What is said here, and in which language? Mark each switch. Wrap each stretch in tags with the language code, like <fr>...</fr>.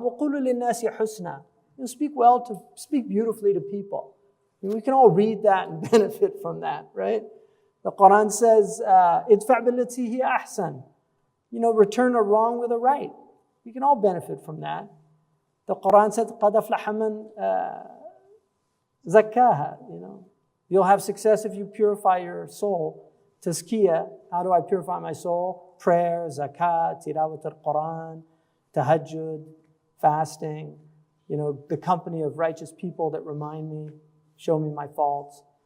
<ar>وَقُولُوا لِلنَّاسِ حُسْنًا.</ar> <en>Speak beautifully to people. I mean, we can all read that and benefit from that, right? The Quran says,</en> <ar>"Idfa' billati hiya ahsan."</ar> <en>Return a wrong with a right. We can all benefit from that. The Quran said,</en> <ar>قَدْ أَفْلَحَ مَنْ زَكَّاهَا.</ar> <en>You'll have success if you purify your soul. Tazkiyah, how do I purify my soul? Prayer, zakat, tilawat al-Quran, tahajjud, fasting, the company of righteous people that remind me, show me my faults.</en>